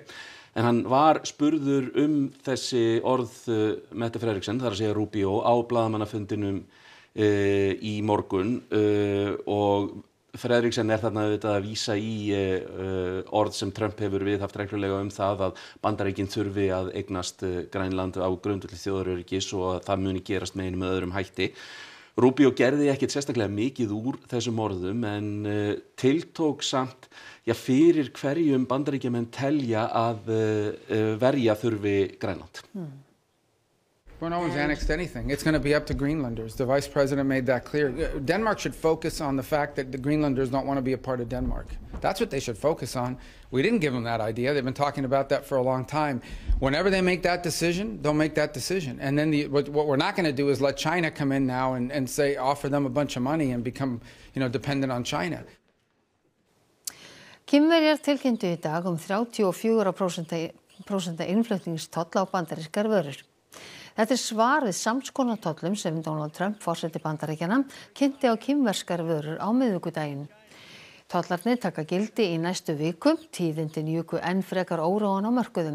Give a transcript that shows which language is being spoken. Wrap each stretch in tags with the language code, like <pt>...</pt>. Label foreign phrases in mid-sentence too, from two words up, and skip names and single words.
<is>En hann var spurður þessi orð Mette Frederiksen, þar að segja Rubio, á blaðamannafundinum í morgun og Frederiksen þarna auðvitað að vísa í orð sem Trump hefur viðhaft reglulega það að Bandaríkin þurfi að eignast Grænland á grundvelli þjóðaröryggis og að það muni gerast með einum eða öðrum hætti. Rubio gerði ekkert sérstaklega mikið úr þessum orðum en tiltók samt fyrir hverjum Bandaríkjamenn telja að verja þurfi Grænland.</is> <en>Well, no one's annexed anything. It's going to be up to Greenlanders. The Vice President made that clear. Denmark should focus on the fact that the Greenlanders don't want to be a part of Denmark. That's what they should focus on. We didn't give them that idea. They've been talking about that for a long time. Whenever they make that decision, they'll make that decision. And then what we're not going to do is let China come in now and say, offer them a bunch of money and become, dependent on China.</en> <is>Kínverjar tilkynntu í dag 34% innflutningstoll á bandarískar vörur. Þetta svar við samskonar tollum sem Donald Trump, forseti Bandaríkjanna, kynnti á kínverskar vörur á miðvikudaginn. Tollarnir taka gildi í næstu viku, tíðindin juku enn frekar óróann á mörkuðum.</is>